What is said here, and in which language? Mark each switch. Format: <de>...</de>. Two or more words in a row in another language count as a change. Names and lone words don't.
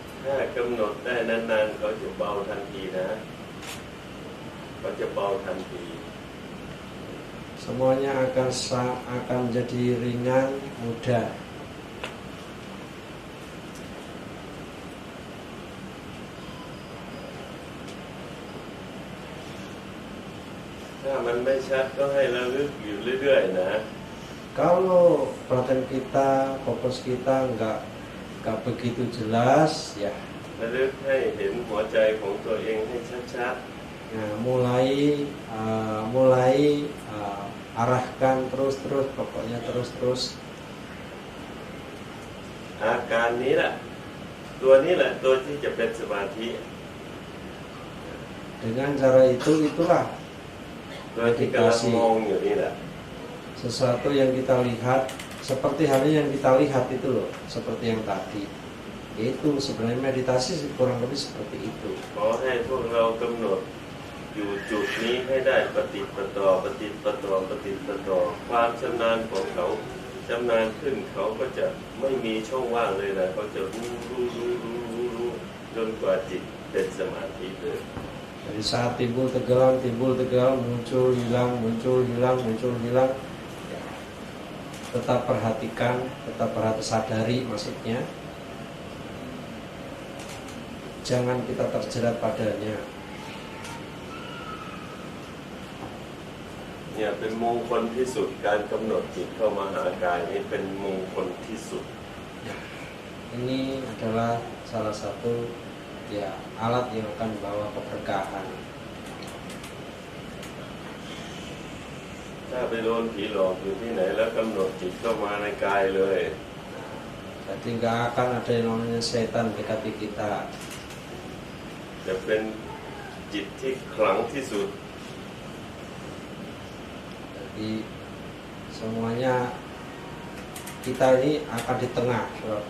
<th>ถ้ากำหนดได้นานๆเขาจะเบาทันทีนะเขาจะเบาทันที</th> <id>Semuanya akan menjadi ringan, mudah.</id> <th>ถ้ามันไม่ชัดก็ให้ระลึกอยู่เรื่อยๆนะ</th> <id>Kalau perhatian kita, fokus kita nggak begitu jelas, ya.</id> <th>ระลึกให้เห็นหัวใจของตัวเองให้ชัด</th> <id>Nah, mulai arahkan terus, pokoknya terus.</id> <th>ๆอาการนี้แหละตัวนี้แหละตัวที่จะเป็นสมาธิ</th> <id>Dengan cara itulah</id> <th>ตัวที่กำลังมองอยู่นี่แหละ</th> <id>sesuatu yang kita lihat, seperti halnya yang kita lihat itu loh, seperti yang tadi. Itu sebenarnya meditasi kurang lebih seperti itu.</id> <th>ขอให้พวกเรากำหนดอยู่จุดนี้ให้ได้ปฏิปต่อความชำนาญของเขาชำนาญขึ้นเขาก็จะไม่มีช่องว่างเลยนะเขาจะรู้จนกว่าจิตเป็นสมาธิเลย</th> <id>Dari saat timbul tegang, muncul hilang. Ya. Tetap perhatikan, sadari maksudnya. Jangan kita terjerat padanya.</id> <th>เนี่ยเป็นมงคลที่สุดการกำหนดจิตเข้ามาหากายนี้เป็นมงคลที่สุด</th> <id>Ini adalah salah satu ya alat yang akan membawa keberkahan.</id> <th>ถ้าไปโดนผีหลอกอยู่ที่ไหนแล้วกำหนดจิตเข้ามาในกายเลย</th> <id>Jadi nggak akan ada yang namanya setan dekati kita.</id> <th>จะเป็นจิตที่ขลังที่สุด</th> <id>Jadi semuanya kita ini akan di tengah sebabnya.</id>